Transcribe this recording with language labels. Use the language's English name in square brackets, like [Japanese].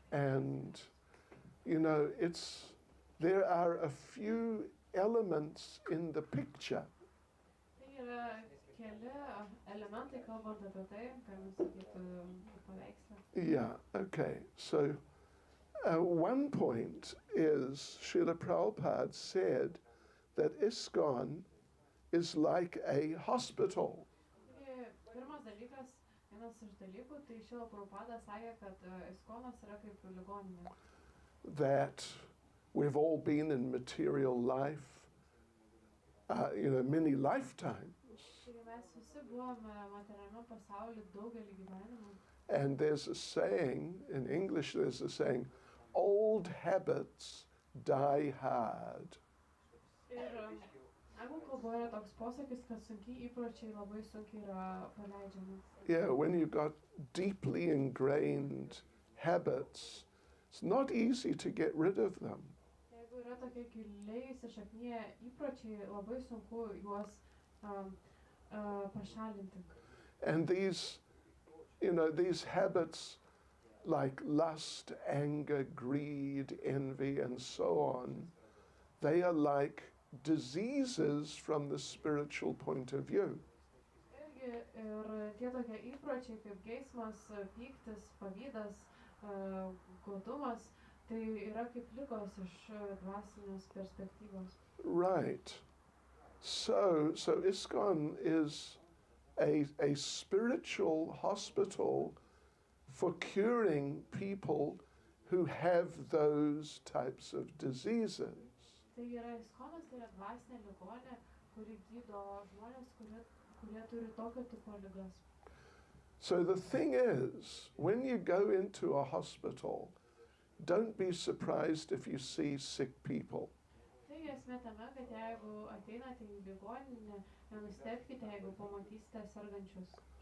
[English] And, you know, there are a few elements in the picture. [Lithuanian] Tai yra keli elementai, kalbant apie tai, galima sakyti, paveiksle. [English] Yeah, okay. So, one point is Srila Prabhupada said that ISKCON is like a hospital. [Lithuanian] Pirmas dalykas, vienas iš dalykų, tai Srila Prabhupada sakė, kad ISKCONas yra kaip ligoninė. [English] That we've all been in material life, many lifetimes. [Lithuanian] Taigi mes visi buvome materialiame pasaulyje daugelį gyvenimų. [English] And there's a saying, in English there's a saying, old habits die hard. [Lithuanian] Ir anglų kalboje yra toks posakis, kad sunkiai įpročiai labai sunkiai yra paleidžiami. [English] Yeah, when you've got deeply ingrained habits, it's not easy to get rid of them. [Lithuanian] Jeigu yra tokie giliai įsišakniję įpročiai, labai sunku juos pašalinti. [English] And these habits like lust, anger, greed, envy, and so on, they are like diseases from the spiritual point of view. [Lithuanian] Ir tie tokie įpročiai kaip geismas, pyktis, pavydas, godumas, tai yra kaip ligos iš dvasinės perspektyvos. [English] Right. So ISKCON is a spiritual hospital for curing people who have those types of diseases. [Lithuanian] Tai yra ISKCONas, tai yra dvasinė ligonė, kuri gydo žmonės, kurie turi tokio tipo ligas. [English] So the thing is, when you go into a hospital, don't be surprised if you see sick people. [Lithuanian] Taigi esmė tame, kad jeigu ateinate į ligoninę, nenustebkite, jeigu pamatysite sergančius.